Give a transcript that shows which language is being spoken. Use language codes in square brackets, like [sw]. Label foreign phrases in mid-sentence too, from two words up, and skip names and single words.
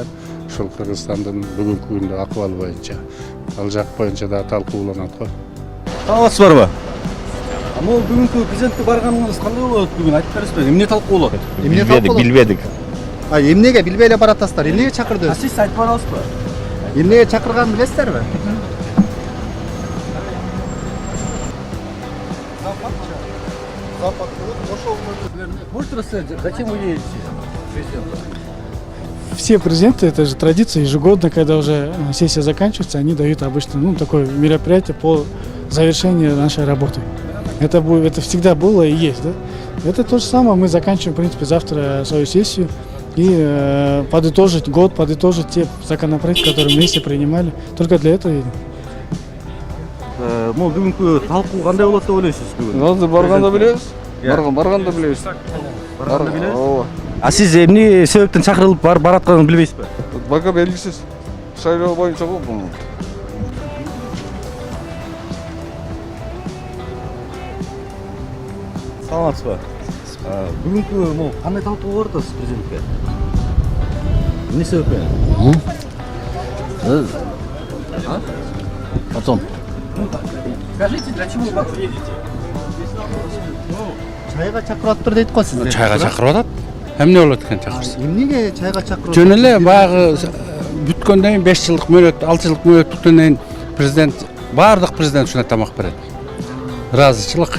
[ky] Ушул Кыргызстандын бүгүнкү күндө акыбалы боюнча, ал жак боюнча да талкууланат го. Алыңыз барбы? Амол бүгүнкү президентке барганыңыз кандай болот бүгүн айтып бересизби? Эмне талкуулап? Билбедик. Эмнеге билбей эле баратасыздар? Эмнеге чакырдыңыз? Сиз айтып барасызбы? Эмнеге чакырганын билесиздерби? [ru] Можете рассказать, зачем вы едете, президент? Все президенты, это же традиция, ежегодно, когда уже сессия заканчивается, они дают обычно такое мероприятие по завершению нашей работы. Это всегда было и есть, да? Это то же самое, мы заканчиваем, в принципе, завтра свою сессию и подытожить год, подытожить те законопроекты, которые мы вместе принимали. Только для этого едем. [ky] Бүгүнкү талкуу кандай болот деп ойлойсуз бүгүн? Барганда билебиз. Барганда билебиз. Барганда билебиз. А сиз эмне себептен чакырылып баратканын билбейсизби? Бага белгисиз. Шайлоо боюнча го бул. Саламатсызбы? Бүгүнкү могу кандай талкуу болуп атасыз президентке? Эмне себептен? [ru] Потом. Скажите, для чего вы едете? [ky] Чайга чакырып атыптыр дейт го сизди. Чайга чакырып атат. Эмне болот экен чакырса? Эмнеге чайга чакырып? Жөн эле баягы бүткөндөн кийин 5 жылдык мөөнөт, 6 жылдык мөөнөт бүткөндөн кийин президент баардык президент ушундай тамак берет. Ыраазычылык.